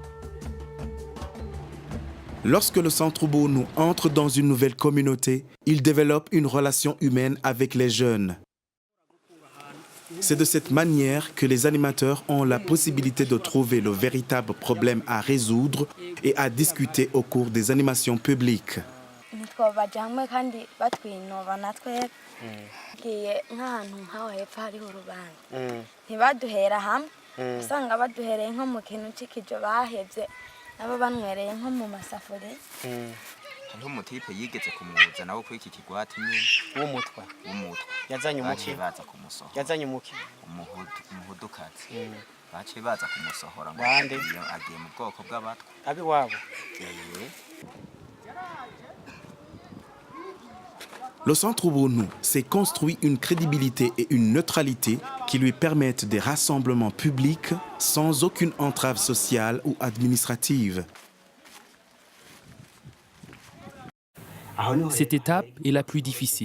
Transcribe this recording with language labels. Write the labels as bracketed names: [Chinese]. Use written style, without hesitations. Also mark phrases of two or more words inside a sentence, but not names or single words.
[French] Lorsque le Centre Ubuntu entre dans une nouvelle communauté, il développe une relation humaine avec les jeunes. C'est de cette manière que les animateurs ont la possibilité de trouver le véritable problème à résoudre et à discuter au cours des animations publiques. [Rundi] Aba banwereye nko mu masafuri. Hariho umutipe yigeze kumuza nawo kuri iki kigwati nyine W'umutwa. yazanye umuki baza kumusohora. Yazanye umuki. Umuhudukazi. Baciye baza kumusohora ngo Bande agiye mu bwoko bw'abatwa. Abi wabo. [French] Le Centre Ubuntu s'est construit une crédibilité et une neutralité qui lui permettent des rassemblements publics sans aucune entrave sociale ou administrative. Cette étape est la plus difficile.